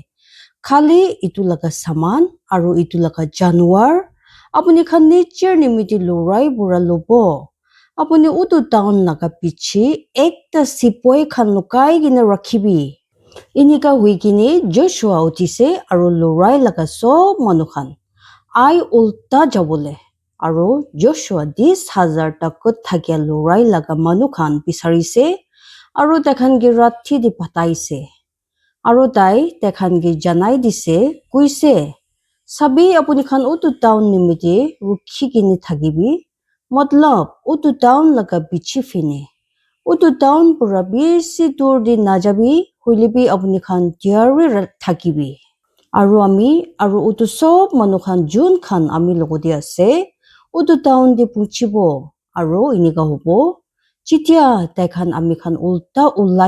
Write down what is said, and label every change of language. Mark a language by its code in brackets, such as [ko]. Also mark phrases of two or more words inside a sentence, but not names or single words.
[nag] Khali itu laga saman aru itu laga januar apuni khan nature nimiti lorai bura lobo apuni utu town laga pichi ekta sipoi khan lukai gina rakhibi inika huigini Joshua utise aru lorai laga sob manukhan ai ulta jabole aru Joshua 10,000 takut thakya lorai laga manukhan pisarise aru takhan gi rathi di pataise aru tai tekhan gi janai dise kuise sabi apuni khan utu town nimiti rukhi kini thakibi matlab utu town laga bichi fine utu town pura bisi dur di najabi huilibi apuni khan diari thakibi aru ami aru utu sob manukhan jun khan ami logodi ase utu town di puchibo aru inika hobo jitia tekhan ami khan ulta ulai